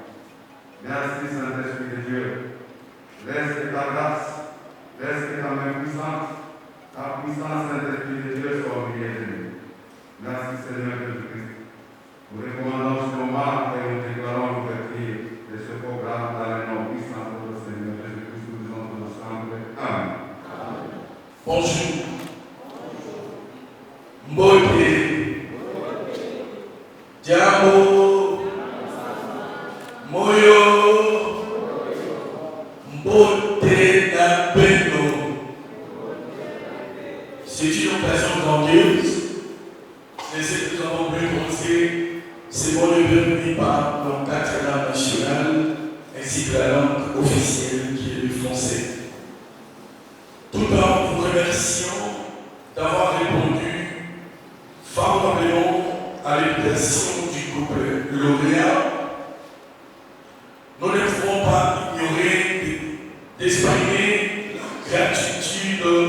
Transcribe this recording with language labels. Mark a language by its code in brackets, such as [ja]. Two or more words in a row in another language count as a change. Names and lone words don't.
[fr] Merci, Saint-Esprit de Dieu. Laisse que ta grâce, laisse que ta main puissante, ta puissance, Saint-Esprit de Dieu, soit au milieu de nous. Merci, Seigneur Jésus-Christ. Nous recommandons ce moment et nous déclarons l'ouverture de ce programme dans le nom puissant de notre Seigneur Jésus-Christ. Nous disons tous ensemble. Amen. Bonjour. [ln] Mbote. [lu] Diamo. Moyo. [ln] Mbote na Beno. [fr] C'est une occasion grandieuse. Mais ce que nous avons pu penser, c'est mon bienvenue par nos 4 langues nationales ainsi que la langue officielle qui est le français. Tout en vous remerciant d'avoir répondu favorablement à l'invitation du couple lauréat, nous ne pouvons pas ignorer d'exprimer la gratitude